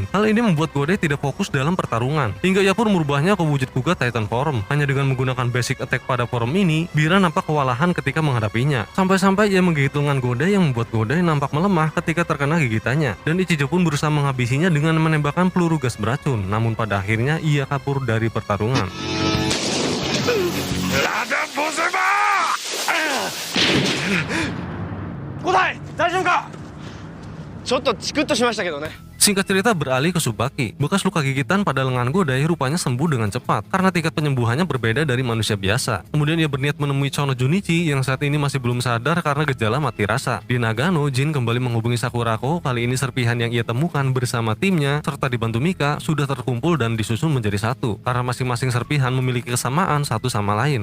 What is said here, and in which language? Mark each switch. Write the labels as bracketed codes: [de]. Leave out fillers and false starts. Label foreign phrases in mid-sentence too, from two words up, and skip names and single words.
[id] Hal ini membuat Godai tidak fokus dalam pertarungan, hingga ia pun merubahnya ke wujud kuga Titan Form. Hanya dengan menggunakan [en] basic attack [id] pada form ini, Biran nampak kewalahan ketika menghadapinya. Sampai-sampai ia menggigit lengan Godai yang membuat Godai nampak melemah ketika terkena gigitannya. Dan Ichijo pun berusaha menghabisinya dengan menembakkan peluru gas beracun, namun pada akhirnya ia kabur dari pertarungan. [ja] 五代大丈夫かちょっとチクッとしましたけどね [id] Singkat cerita beralih ke Tsubaki. Bekas luka gigitan pada lengan Godai rupanya sembuh dengan cepat karena tingkat penyembuhannya berbeda dari manusia biasa. Kemudian ia berniat menemui Chono Junichi yang saat ini masih belum sadar karena gejala mati rasa. Di Nagano, Jin kembali menghubungi Sakurako. Kali ini serpihan yang ia temukan bersama timnya serta dibantu Mika sudah terkumpul dan disusun menjadi satu karena masing-masing serpihan memiliki kesamaan satu sama lain.